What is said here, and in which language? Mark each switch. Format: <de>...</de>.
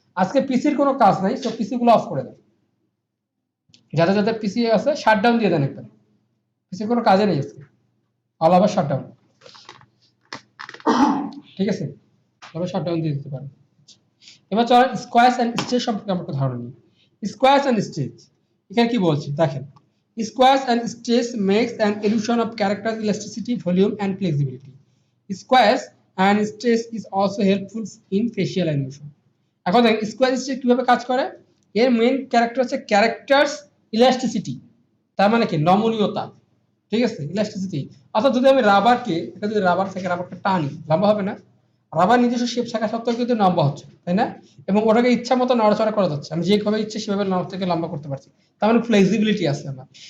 <bn>আজকে পিসির কোনো কাজ নাই, সব পিসি গুলো অফ করে দেন, যাদের যাদের পিসি আছে শাটডাউন দিয়ে দেন একবার, পিসির কোনো কাজে নেই আজকে, অল ওভার শাটডাউন, ঠিক আছে, তবে শাটডাউন দিয়ে দিতে পারেন। এবার চলেন স্কোয়ার এন্ড স্ট্রেস সম্পর্কে আমরা ধারণা নিই। স্কোয়ার এন্ড স্ট্রেস এখানে কি বলছি দেখেন,</bn> <en>squares and stress makes an illusion of character elasticity, volume and flexibility. Squares and stress is also helpful in facial animation.</en> <bn>এখন দেখেন স্কোয়ার স্ট্রেস কিভাবে কাজ করে, এর মেইন ক্যারেক্টার হচ্ছে ক্যারেক্টারস ইলাস্টিসিটি, তার মানে কি নমনীয়তা, ঠিক আছে, ইলাস্টিসিটি। অর্থাৎ যদি আমি রাবারকে, এটা যদি রাবার থেকে রাবারটা টানি, লম্বা হবে না? রাবার নিজস্ব শেপ থাকা সত্ত্বেও কিন্তু লম্বা হচ্ছে, তাই না? এবং ওটাকে ইচ্ছা মতো নড়াচড়া করা যাচ্ছে, আমি যেভাবে ইচ্ছে সেভাবে থেকে লম্বা করতে পারছি, তার মানে ফ্লেক্সিবিলিটি আছে আমার।</bn>